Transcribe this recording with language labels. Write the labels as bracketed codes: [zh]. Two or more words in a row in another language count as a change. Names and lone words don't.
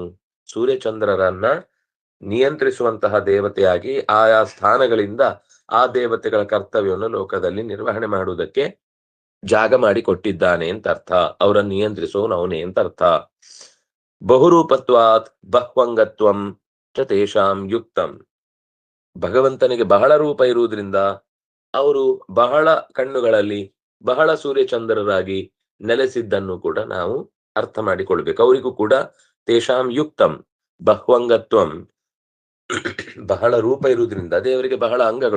[kn] ಸೂರ್ಯಚಂದ್ರರನ್ನ ನಿಯಂತ್ರಿಸುವಂತಹ ದೇವತೆಯಾಗಿ ಆಯಾ ಸ್ಥಾನಗಳಿಂದ ಆ ದೇವತೆಗಳ ಕರ್ತವ್ಯವನ್ನು ಲೋಕದಲ್ಲಿ ನಿರ್ವಹಣೆ ಮಾಡುವುದಕ್ಕೆ ಜಾಗ ಮಾಡಿ ಕೊಟ್ಟಿದ್ದಾನೆ ಅಂತ ಅರ್ಥ. ಅವರನ್ನು ನಿಯಂತ್ರಿಸೋನು ಅವನೇ ಅಂತ ಅರ್ಥ. [sa] ಬಹುರೂಪತ್ವಾತ್ ಬಹ್ವಂಗತ್ವಂ ಚ ತೇಷಾಂ ಯುಕ್ತಂ. [kn] ಭಗವಂತನಿಗೆ ಬಹಳ ರೂಪ ಇರುವುದರಿಂದ ಅವರು ಬಹಳ ಕಣ್ಣುಗಳಲ್ಲಿ ಬಹಳ ಸೂರ್ಯಚಂದ್ರರಾಗಿ ನೆಲೆಸಿದ್ದನ್ನು ಕೂಡ ನಾವು ಅರ್ಥ ಮಾಡಿಕೊಳ್ಬೇಕು. ಅವರಿಗೂ ಕೂಡ [sa] ತೇಷಾಂ ಯುಕ್ತಂ ಬಹ್ವಂಗತ್ವಂ, [kn] ಬಹಳ ರೂಪ ಇರುವುದರಿಂದ ದೇವರಿಗೆ ಬಹಳ ಅಂಗಗಳು.